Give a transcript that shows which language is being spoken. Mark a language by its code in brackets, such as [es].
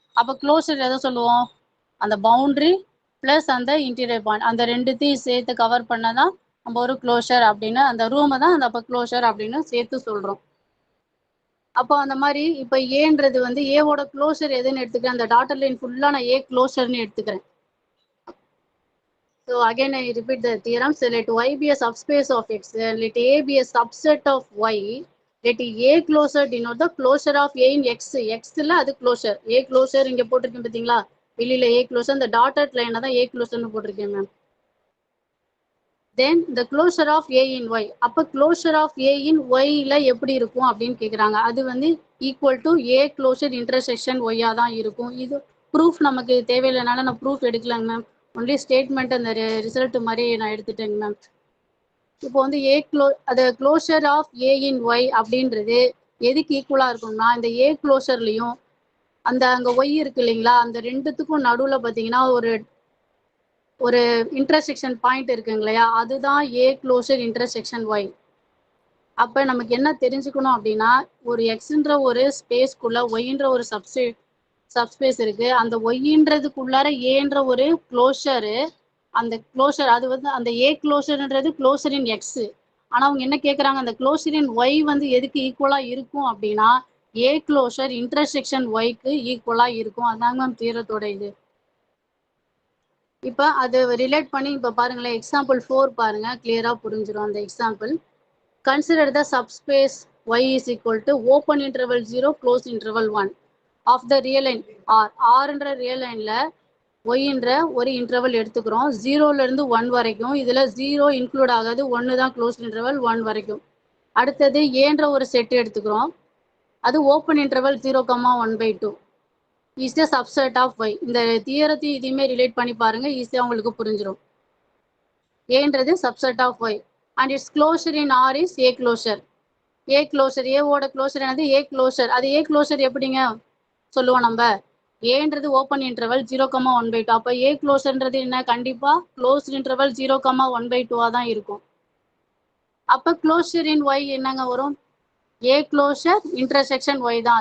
[ta] அப்ப க்ளோஷர் எதை சொல்லுவோம், அந்த பவுண்டரி பிளஸ் அந்த இன்டீரியர் பாயிண்ட், அந்த ரெண்டுத்தையும் சேர்த்து கவர் பண்ணதான் நம்ம ஒரு க்ளோஷர் அப்படின்னு, அந்த ரூமை தான் அந்த க்ளோஷர் அப்படின்னு சேர்த்து சொல்றோம். அப்போ அந்த மாதிரி இப்போ ஏன்றது வந்து ஏவோட க்ளோஷர் எதுன்னு எடுத்துக்கிறேன், அந்த டாட்டர் லைன் ஃபுல்லா நான் ஏ க்ளோஷர்னு எடுத்துக்கிறேன். [en] So again I repeat the theorem. So let y be a subspace of x, let a be a subset of y, let a closure denote the closure of a in x. [ta] x ல அது closure, a closure இங்க போட்டிருக்கேன் பாத்தீங்களா, வெளியில a closure, இந்த dotted line தான் a closure னு போட்டிருக்கேன் ma'am. [en] Then the closure of a in y, [ta] அப்ப closure of a in y ல எப்படி இருக்கும் அப்படின்னு கேக்குறாங்க. அது வந்து equal to a closure intersection y ஆ தான் இருக்கும். இது proof நமக்கு தேவையில்லைனால நான் proof எடுக்கலாங்க மேம், ஒன்லி ஸ்டேட்மெண்ட் அந்த ரிசல்ட் மாதிரி நான் எடுத்துட்டேங்க மேம். இப்போ வந்து அது closure of A in Y அப்படின்றது எதுக்கு ஈக்குவலா இருக்கும்னா, இந்த ஏ க்ளோஷர்லையும் அந்த அங்க ஒய் இருக்கு இல்லைங்களா, அந்த ரெண்டுத்துக்கும் நடுவுல பாத்தீங்கன்னா ஒரு இன்டர்செக்ஷன் பாயிண்ட் இருக்குங்க இல்லையா, அதுதான் ஏ க்ளோஷர் இன்டர்செக்ஷன் ஒய். அப்ப நமக்கு என்ன தெரிஞ்சுக்கணும் அப்படின்னா, ஒரு எக்ஸ்ன்ற ஒரு ஸ்பேஸ்க்குள்ள ஒய்ன்ற ஒரு சப்ஸ்பேஸ் இருக்கு, அந்த ஒய்ன்றதுக்குள்ளார ஏன்ற ஒரு க்ளோஷரு, அந்த க்ளோஷர் அது வந்து அந்த ஏ க்ளோஷர்ன்றது க்ளோஷரின் எக்ஸ். ஆனா அவங்க என்ன கேட்குறாங்க, அந்த க்ளோஷரின் ஒய் வந்து எதுக்கு ஈக்குவலா இருக்கும் அப்படின்னா, ஏ க்ளோஷர் இன்டர்செக்ஷன் ஒய்க்கு ஈக்குவலா இருக்கும். அதாங்க மேம் தீரத்தோட இது. இப்போ அது ரிலேட் பண்ணி இப்போ பாருங்களேன், எக்ஸாம்பிள் 4 பாருங்க, கிளியரா புரிஞ்சிடும் அந்த example. [en] Consider the subspace y is equal to open interval 0 close interval 1 of the real line r. [ta] rன்ற real லைன்ல ஒய்ன்ற ஒரு இன்டர்வல் எடுத்துக்கிறோம், 0ல இருந்து 1 வரைக்கும். இதுல 0 இன்க்ளூட் ஆகாது, 1 தான் க்ளோஸ் இன்டர்வல் 1 வரைக்கும். அடுத்தது ஏன்ற ஒரு செட் எடுத்துக்கிறோம், அது [en] Open interval 0,1/2 is the subset of y. [ta] இந்த தியரத்தை இதையுமே ரிலேட் பண்ணி பாருங்க, ஈஸியா உங்களுக்கு புரிஞ்சிடும். [en] ஏன்றது subset of y and its closure in r is a closure. [ta] a closure, ஏவோட க்ளோஷர் என்னது a closure. அது a closure எப்படிங்க சொல்லுவோம் நம்ம, ஏன்றது ஓப்பன் இன்டர்வல் 0,1/2. அப்போ ஏ க்ளோஷர்ன்றது என்ன, கண்டிப்பா க்ளோஸ் இன்டர்வல் 0,1/2 தான் இருக்கும். அப்ப க்ளோஷர் இன் ஒய் என்னங்க வரும், ஏ க்ளோஷர் இன்டர்செக்ஷன் ஒய் தான்.